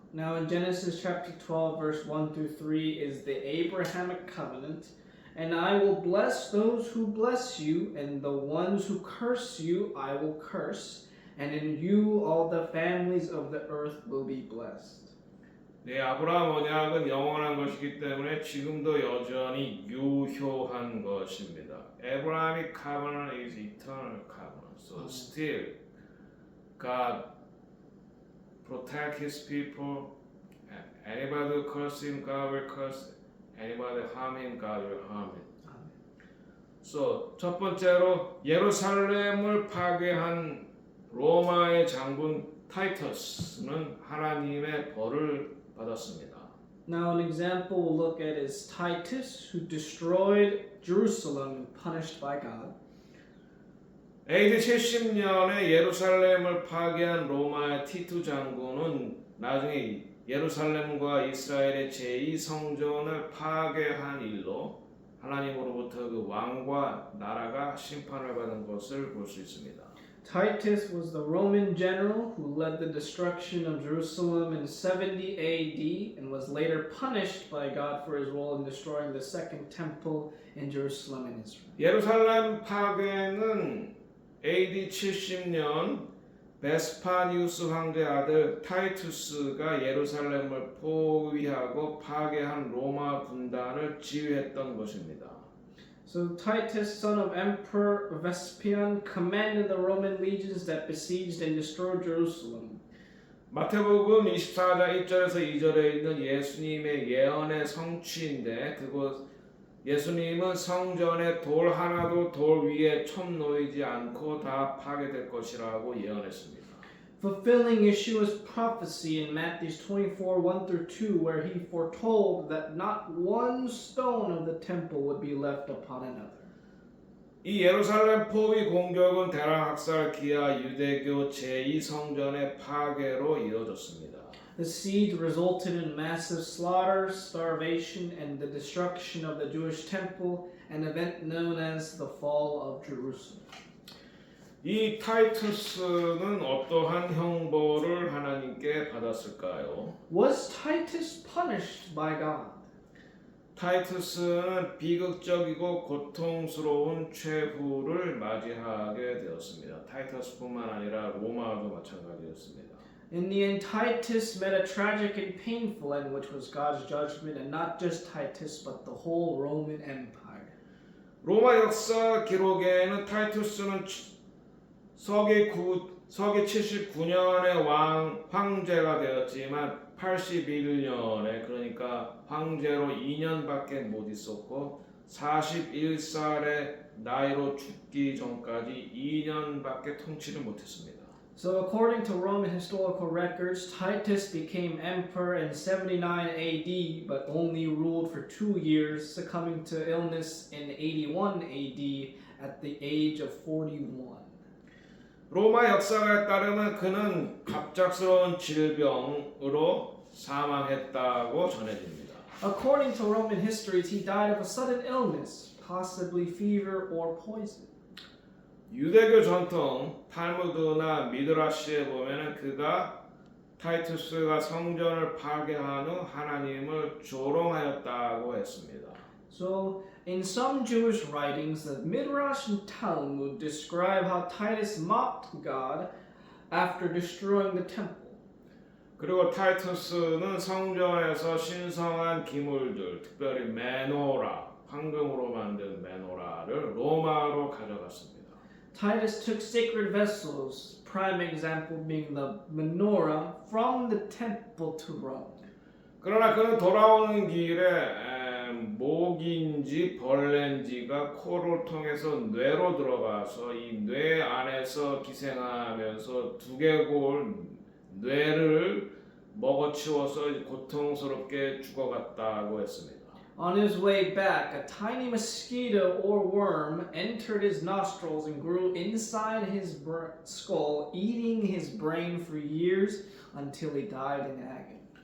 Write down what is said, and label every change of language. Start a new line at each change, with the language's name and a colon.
English: Now in Genesis chapter 12 verse 1 through 3 is the Abrahamic covenant. And I will bless those who bless you, and the ones who curse you I will curse, and in you all the families of the earth will be blessed.
Korean: 네, 아브라함 언약은 영원한 것이기 때문에 지금도 여전히 유효한 것입니다.
English: Abrahamic covenant is eternal covenant. So still God protect his people. Anybody who curse him, God will curse. Anybody harm him, God will harm him.
Korean: So 첫 번째로 예루살렘을 파괴한 로마의 장군 타이터스는 하나님의 벌을 받았습니다.
English: Now an example we'll look at is Titus, who destroyed Jerusalem and punished by God.
Korean: AD 70년에 예루살렘을 파괴한 로마의 티투 장군은 나중에 예루살렘과 이스라엘의 제2성전을 파괴한 일로 하나님으로부터 그 왕과 나라가 심판을 받은 것을 볼 수 있습니다.
English: Titus was the Roman general who led the destruction of Jerusalem in 70 AD and was later punished by God for his role in destroying the second temple in Jerusalem and Israel.
Korean: 예루살렘 파괴는 AD 70년 베스파니우스 황제 아들 타이투스가 예루살렘을 포위하고 파괴한 로마 군단을 지휘했던 것입니다.
English: So Titus, son of Emperor Vespasian, commanded the Roman legions that besieged and destroyed Jerusalem.
Korean: 마태복음 24장 1절에서 2절에 있는 예수님의 예언의 성취인데 그곳 예수님은 성전에 돌 하나도 돌 위에 첨 놓이지 않고 다 파괴될 것이라고 예언했습니다.
English: Fulfilling Yeshua's prophecy in Matthew 24, 1 through 2, where he foretold that not one stone of the temple would be left upon another.
Korean: 이 예루살렘 포위 공격은 대량학살 기하 유대교 제2성전의 파괴로 이루어졌습니다.
English: The siege resulted in massive slaughter, starvation, and the destruction of the Jewish temple, an event known as the fall of Jerusalem.
Korean: 이 타이투스는 어떠한 형벌을 하나님께 받았을까요?
English: Was Titus punished by God?
Korean: 타이투스는 비극적이고 고통스러운 최후를 맞이하게 되었습니다. 타이투스뿐만 아니라 로마도 마찬가지였습니다.
English: In the end, Titus met a tragic and painful end, which was God's judgment, and not just Titus, but the whole Roman Empire.
Korean: 로마 역사 기록에는 타이투스는 서기 79년에 황제가 되었지만 81년에 그러니까 황제로 2년밖에 못 있었고 41살의 나이로 죽기 전까지 2년밖에 통치를 못했습니다.
English: So according to Roman historical records, Titus became emperor in 79 AD, but only ruled for 2 years, succumbing to illness in 81 AD at the age of 41.
Korean: 로마 역사에 따르면 그는 갑작스러운 질병으로 사망했다고 전해집니다.
English: According to Roman histories, he died of a sudden illness, possibly fever or poison.
Korean: 유대교 전통 탈무드나 미드라시에 보면은 그가 타이투스가 성전을 파괴한 후 하나님을 조롱하였다고 했습니다.
English: So, in some Jewish writings, the Midrash and Talmud describe how Titus mocked God after destroying the temple.
Korean: 그리고 타이투스는 성전에서 신성한 기물들, 특별히 메노라, 황금으로 만든 메노라를 로마로 가져갔습니다.
English: Titus took sacred vessels, prime example being the menorah, from the temple to Rome.
Korean: 그러나 그는 돌아오는 길에 모기인지 벌레인지가 코를 통해서 뇌로 들어가서 이 뇌 안에서 기생하면서 두개골 뇌를 먹어치워서 고통스럽게 죽어갔다고 했습니다.
English: On his way back, a tiny mosquito or worm entered his nostrils and grew inside his skull, eating his brain for years until he died in agony.